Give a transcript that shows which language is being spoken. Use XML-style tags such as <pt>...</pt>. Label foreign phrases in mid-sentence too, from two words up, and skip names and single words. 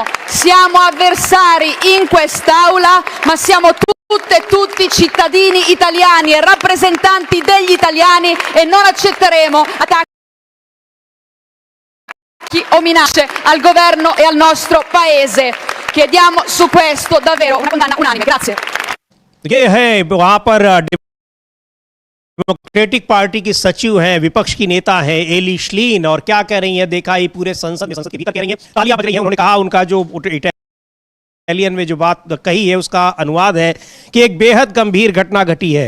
<it>Siamo avversari in quest'Aula, ma siamo tutte e tutti cittadini italiani e rappresentanti degli italiani e non accetteremo attacchi o minacce al governo e al nostro Paese. Chiediamo su questo davvero una condanna unanime. Grazie.</it> <hi>ये है वहां पर डेमोक्रेटिक पार्टी की सचिव हैं, विपक्ष की नेता हैं एली श्लीन, और क्या कह रही हैं देखा ही पूरे संसद के भीतर कह रही हैं, तालियां बज रही हैं। उन्होंने कहा, उनका जो इटालियन में जो बात कही है उसका अनुवाद है कि एक बेहद गंभीर घटना घटी है।</hi>